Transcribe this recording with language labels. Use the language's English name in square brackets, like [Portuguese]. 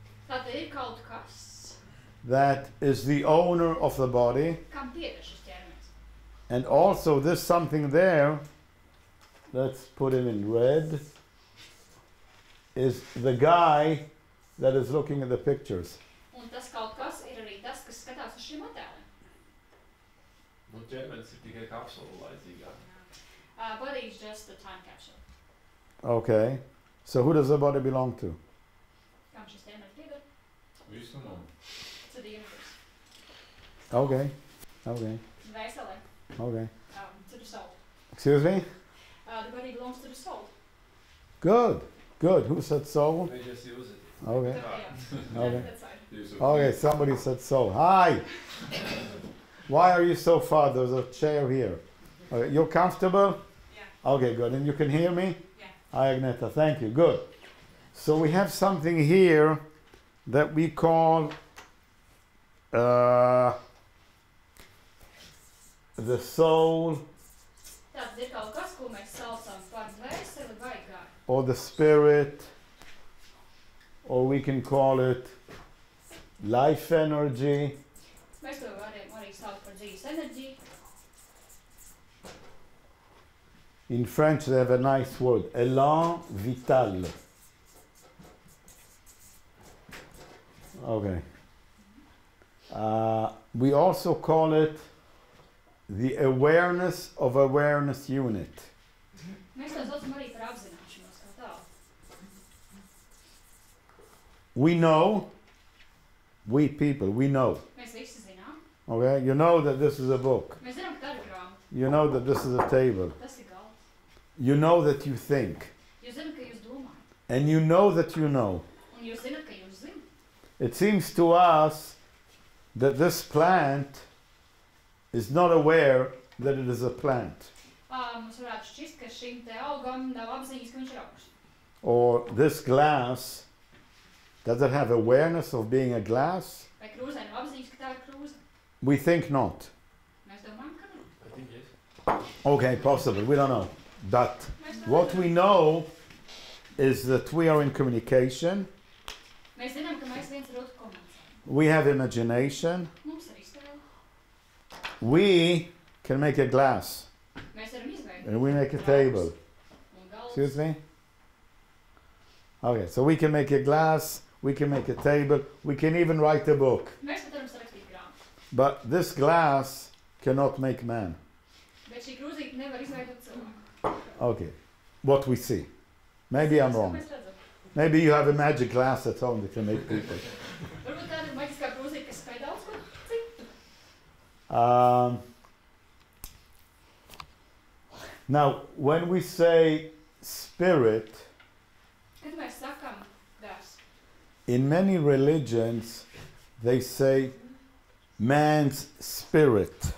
[Latvian] Tātad ir kaut kas, [English] that is the owner of the body, [Latvian] kam pieder šis ķermenis. [English] and also this something there, let's put it in red, is the guy that is looking at the pictures. [Latvian] Un tas kaut kas ir arī tas, kas skatās uz šiem attēliem. Nu, ķermenis ir tikai kapsula laicīgā. [English] Body is just a time capsule. Okay. So who does the body belong to? [Latvian] Kam šis ķermenis pieder? Visu man. [English] To the universe. Okay. Okay. [Latvian] Dvēselē. [English] Okay. To the soul. Excuse me? The body belongs to the soul. Good. Good. Who said soul? They just use it. Okay. Yeah. Okay. That's right. Okay, somebody said soul. Hi! Why are you so far? There's a chair here. Okay, you're comfortable? Yeah. Okay, good. And you can hear me? Yeah. Hi, Agneta. Thank you. Good. So we have something here that we call the soul [Latvian] Tātad ir kaut kas, ko mēs saucam par dvēseli vai garu. [English] or the spirit, or we can call it life energy. [Latvian] Mēs to varam arī saukt par dzīves enerģiju. [English] In French, they have a nice word, élan vital. Okay. We also call it the awareness of awareness unit. [Latvian] Mēs to saucam arī par apzināšanos kā tādu. [English] We know, we people, we know. [Latvian] Mēs visi zinām. [English] Okay, you know that this is a book. [Latvian] Mēs zinām, ka tā ir grāmata. [English] You know that this is a table. [Latvian] Tas ir galds. [English] You know that you think. [Latvian] Jūs zināt, ka jūs domājat. [English] And you know that you know. [Latvian] Un jūs zināt, ka jūs zināt. [English] It seems to us that this plant is not aware that it is a plant. [Latvian] Mums varētu šķist, ka šim te augam nav apziņas, ka viņš ir augs. [English] Or this glass, does it have awareness of being a glass? [Latvian] Vai krūzē nav apziņas, ka tā ir krūze? [English] We think not. [Latvian] Mēs domājam, ka nav. [English] I think yes. Okay, possible, we don't know. But [Latvian] Mēs [English] what [Latvian] domājam. [English] we know is that we are in communication, [Latvian] Mēs zinām, ka mēs viens ar otru komunicējam. [English] we have imagination, [Latvian] Mums ir iztēle. [English] we can make a glass, [Latvian] Mēs varam izveidot. [English] and we make a table. [Latvian] Un galds. [English] Excuse me? Okay, so we can make a glass, we can make a table, we can even write a book. [Latvian] Mēs pat varam sarakstīt grāmatu. [English] But this glass cannot make man. [Latvian] Bet šī krūzīte nevar izveidot cilvēku. [English] Okay, what we see. Maybe I'm [Latvian] Tas, ko [English] wrong. [Latvian] mēs redzam. [English] Maybe you have a magic glass at home that can make people. [Latvian] Varbūt tāda ir maģiskā krūzīte, kas spēj daudz ko citu. [English] Now, when we say spirit, [Latvian] Kad mēs sakam gars, [English] in many religions, they say man's spirit.